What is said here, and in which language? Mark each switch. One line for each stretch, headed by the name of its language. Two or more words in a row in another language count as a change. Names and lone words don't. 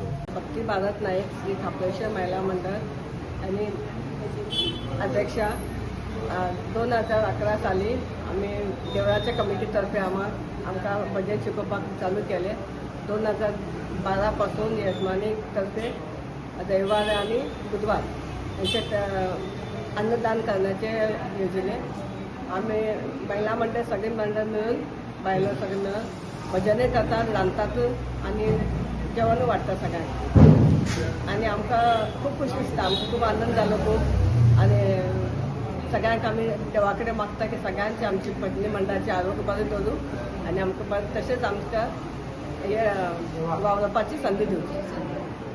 Marathi: भक्ती भारत नाईक श्री खापलेश्वर महिला मंडळ आणि अध्यक्षा 2011 साली आम्ही देवळाच्या कमिटीतर्फे
Konkani: आमकां भजन शिकोवपाक
Marathi: चालू केले. 2012 पासून यजमानी तर्फे रविवार आणि बुधवार यांचे अन्नदान करण्याचे योजले.
Konkani: आम्ही महिला मंडळ सगळी मंडळ मिळून बायलो सगळे मिळून भजने करतात, रांदतात आणि जेवण वाटतं सगळ्यांक. आणि आमकां खूप खुशी दिसता, आमकां खूप आनंद जालो खूप. आणि सगळ्यांक आमी देवा कडेन मागता की सगळ्यांची आमची भजनी मंडळाची आरोग्य बरें दवरूं आणि आमकां तशेंच आमकां हे वावरपाची संदी दिवची.